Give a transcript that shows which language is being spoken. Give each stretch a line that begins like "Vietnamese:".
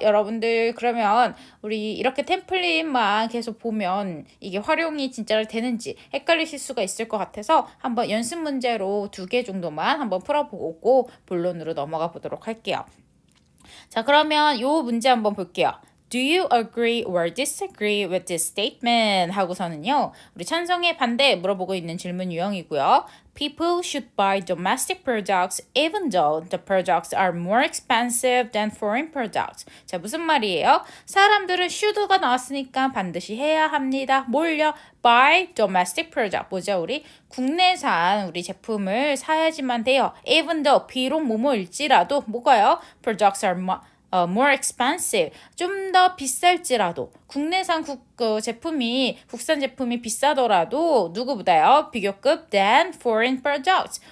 Korean: 여러분들 그러면 우리 이렇게 템플릿만 계속 보면 이게 활용이 진짜로 되는지 헷갈리실 수가 있을 것 같아서 한번 연습 문제로 2개 정도만 한번 풀어보고 본론으로 넘어가 보도록 할게요. 자, 그러면 요 문제 한번 볼게요.
English: Do you agree or disagree with this statement?
Korean: 하고서는요. 우리 찬성의 반대 물어보고 있는 질문 유형이고요.
English: People should buy domestic products even though the products are more expensive than foreign products.
Korean: 자, 무슨 말이에요? 사람들은 should가 나왔으니까 반드시 해야 합니다. 뭘요?
English: Buy domestic product.
Korean: 뭐죠? 우리 국내산 우리 제품을 사야지만 돼요.
English: Even though
Korean: 비록 뭐뭐일지라도 뭐가요?
English: Products are more expensive.
Korean: 좀 더 비쌀지라도 국내산 국산 제품이 비싸더라도 누구보다요?
English: 비교급 than foreign products.